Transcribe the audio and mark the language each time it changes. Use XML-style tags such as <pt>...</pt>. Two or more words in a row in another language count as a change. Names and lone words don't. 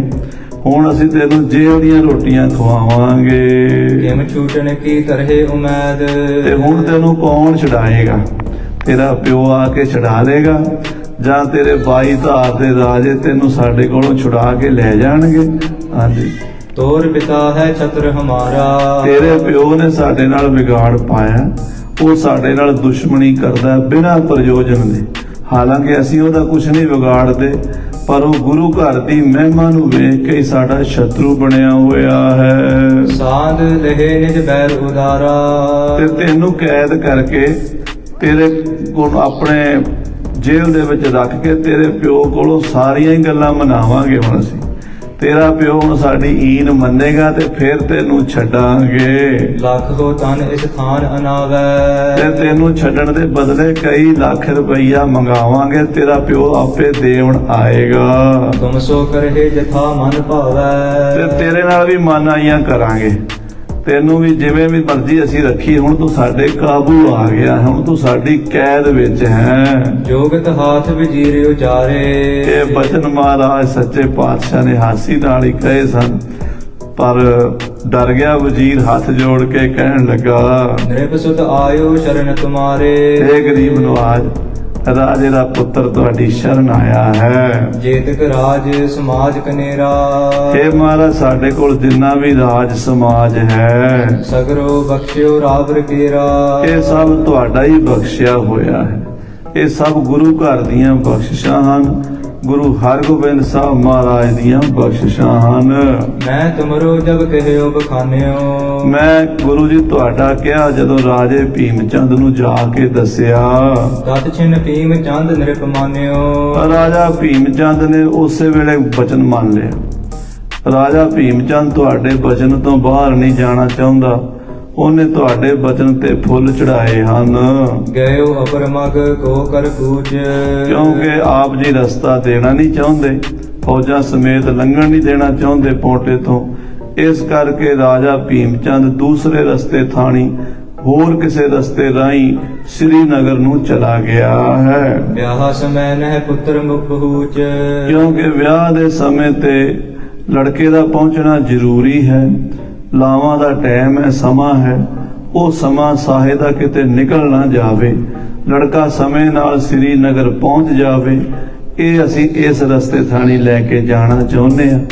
<pa>ਹੁਣ ਅਸੀਂ ਤੈਨੂੰ ਜੇਲ੍ਹ ਦੀਆਂ ਰੋਟੀਆਂ ਖਵਾਵਾਂਗੇ।</pa> <bra>ਕਿਮ ਛੂਟਣ ਕੀ ਤਰਹਿ ਉਮੈਦ,</bra> <pa>ਤੇ ਹੁਣ ਤੈਨੂੰ ਕੌਣ ਛਡਾਏਗਾ? ਤੇਰਾ ਪਿਓ ਆ ਕੇ ਛਡਾ ਲੇਗਾ ਜਾਂ ਤੇਰੇ 22 ਧਾਰ ਦੇ ਰਾਜੇ ਤੈਨੂੰ ਸਾਡੇ ਕੋਲੋਂ ਛੁਡਾ ਕੇ ਲੈ ਜਾਣਗੇ? ਹਾਂਜੀ</pa> <bra>तोर पिता है छत्र हमारा।</bra> <pa>ਤੇਰੇ ਪਿਓ ਨੇ ਸਾਡੇ ਨਾਲ ਵਿਗਾੜ ਪਾਇਆ, ਉਹ ਸਾਡੇ ਨਾਲ ਦੁਸ਼ਮਣੀ ਕਰਦਾ ਹੈ ਬਿਨਾਂ ਪ੍ਰਯੋਜਨ ਦੇ। ਹਾਲਾਂਕਿ ਅਸੀਂ ਉਹਦਾ ਕੁਝ ਨਹੀਂ ਵਿਗਾੜਦੇ, ਪਰ ਉਹ ਗੁਰੂ ਘਰ ਦੀ ਮਹਿਮਾ ਨੂੰ ਵੇਖ ਕੇ ਹੀ ਸਾਡਾ ਸ਼ਤਰੂ ਬਣਿਆ ਹੋਇਆ ਹੈ।</pa> <bra>साध लहे निज बैर उदारा।</bra> <pa>ਤੇ ਤੈਨੂੰ ਕੈਦ ਕਰਕੇ ਤੇਰੇ ਕੋਲ ਆਪਣੇ ਜੇਲ੍ਹ ਦੇ ਵਿੱਚ ਰੱਖ ਕੇ ਤੇਰੇ ਪਿਓ ਕੋਲੋਂ ਸਾਰੀਆਂ ਹੀ ਗੱਲਾਂ ਮਨਾਵਾਂਗੇ। ਹੁਣ ਅਸੀਂ ਤੇਰਾ ਪਿਓ ਹੁਣ ਸਾਡੀ ਈਨ ਮੰਨੇਗਾ ਤੇ ਫਿਰ ਤੈਨੂੰ ਛੱਡਾਂਗੇ।</pa> <bra>लख हो तन इस थान अनावै।</bra> <pa>ਤੇ ਤੈਨੂੰ ਛੱਡਣ ਦੇ ਬਦਲੇ ਕਈ ਲੱਖ ਰੁਪਈਆ ਮੰਗਾਵਾਂਗੇ, ਤੇਰਾ ਪਿਓ ਆਪੇ ਦੇਣ ਆਏਗਾ।</pa> <bra>तुम सो करहे जथा मन ਤੇ भावै।</bra> <pa>ਤੇਰੇ ਨਾਲ ਵੀ ਮਾਨਾਈਆਂ ਕਰਾਂਗੇ, ਤੈਨੂੰ ਵੀ ਜਿਵੇਂ ਵੀ ਮਰਜ਼ੀ ਅਸੀਂ ਰੱਖੀ। ਹੁਣ ਤੂੰ ਸਾਡੇ ਕਾਬੂ ਆ ਗਿਆ, ਹੁਣ ਤੂੰ ਸਾਡੀ ਕੈਦ ਵਿੱਚ ਹੈ।</pa> <bra>जोगत हाथ वजीरे उचारे।</bra> <pa>ਇਹ ਬਚਨ ਮਹਾਰਾਜ ਸੱਚੇ ਪਾਤਸ਼ਾਹ ਨੇ ਹਾਸੀ ਨਾਲ ਹੀ ਕਹੇ ਸਨ, ਪਰ ਡਰ ਗਿਆ ਵਜ਼ੀਰ ਹੱਥ ਜੋੜ ਕੇ ਕਹਿਣ ਲੱਗਾ,</pa> <bra>नृप सुत आयो शरण तुम्हारे।</bra> <pa>हे ਗਰੀਬ ਨਵਾਜ, ਰਾਜੇ ਦਾ ਪੁੱਤਰ ਤੁਹਾਡੀ ਸ਼ਰਨ ਆਇਆ ਹੈ।</pa> <bra>जेतक राज समाज कनेरा।</bra> <pa>हे ਮਹਾਰਾਜ, ਸਾਡੇ ਕੋਲ ਜਿੰਨਾ ਵੀ ਰਾਜ ਸਮਾਜ ਹੈ</pa> <bra>सगरो बख्शियो रावर केरा।</bra> <pa>ਇਹ ਸਭ ਤੁਹਾਡਾ ਹੀ ਬਖਸ਼ਿਆ ਹੋਇਆ ਹੈ। ਇਹ ਸਭ ਗੁਰੂ ਘਰ ਦੀਆਂ ਬਖਸ਼ਿਸ਼ਾਂ ਹਨ, ਗੁਰੂ ਹਰਗੋਬਿੰਦ ਸਾਹਿਬ ਮਹਾਰਾਜ ਦੀਆਂ ਬਖਸ਼ਿਸ਼ਾਂ ਹਨ।</pa> <bra>मैं तुमरो जब कहियो बखानियो।</bra> <pa>ਮੈਂ ਗੁਰੂ ਜੀ ਤੁਹਾਡਾ ਕਿਹਾ ਜਦੋਂ ਰਾਜੇ ਭੀਮ ਚੰਦ ਨੂੰ ਜਾ ਕੇ ਦੱਸਿਆ।</pa> <bra>तत छिन भीम चंद नृप मान्यो।</bra> <pa>ਰਾਜਾ ਭੀਮ ਚੰਦ ਨੇ ਉਸੇ ਵੇਲੇ ਬਚਨ ਮੰਨ ਲਿਆ। ਰਾਜਾ ਭੀਮ ਚੰਦ ਤੁਹਾਡੇ ਬਚਨ ਤੋਂ ਬਾਹਰ ਨਹੀਂ ਜਾਣਾ ਚਾਹੁੰਦਾ, ਉਹਨੇ ਤੁਹਾਡੇ ਬਚਨ ਤੇ ਫੁੱਲ ਚੜਾਏ ਹਨ।</pa> <bra>गयो अपर मग को कर कूच।</bra> <pa>ਕਿਉਂਕਿ ਆਪ ਜੀ ਰਸਤਾ ਦੇਣਾ ਨਹੀਂ ਚਾਹੁੰਦੇ, ਫੌਜਾਂ ਸਮੇਤ ਲੰਘਣ ਨਹੀਂ ਦੇਣਾ ਚਾਹੁੰਦੇ ਪੌਂਟੇ ਤੋਂ। ਇਸ ਕਰਕੇ ਰਾਜਾ ਭੀਮ ਚੰਦ ਦੂਸਰੇ ਰਸਤੇ ਥਾਣੀ ਹੋਰ ਕਿਸੇ ਰਸਤੇ ਰਾਹੀਂ ਸ੍ਰੀਨਗਰ ਨੂੰ ਚਲਾ ਗਿਆ ਹੈ।</pa> <bra>ब्याह समय नह पुत्र मुख पहुँच।</bra> <pa>ਕਿਉਂਕਿ ਵਿਆਹ ਦੇ ਸਮੇਂ ਤੇ ਲੜਕੇ ਦਾ ਪਹੁੰਚਣਾ ਜ਼ਰੂਰੀ ਹੈ। ਲਾਵਾਂ ਦਾ ਟਾਈਮ ਹੈ, ਸਮਾਂ ਹੈ। ਉਹ ਸਮਾਂ ਸਾਹੇ ਦਾ ਕਿਤੇ ਨਿਕਲ ਨਾ ਜਾਵੇ, ਲੜਕਾ ਸਮੇਂ ਨਾਲ ਸ੍ਰੀਨਗਰ ਪਹੁੰਚ ਜਾਵੇ। ਇਹ ਅਸੀਂ ਇਸ ਰਸਤੇ ਥਾਣੀ ਲੈ ਕੇ ਜਾਣਾ ਚਾਹੁੰਦੇ ਹਾਂ।</pa>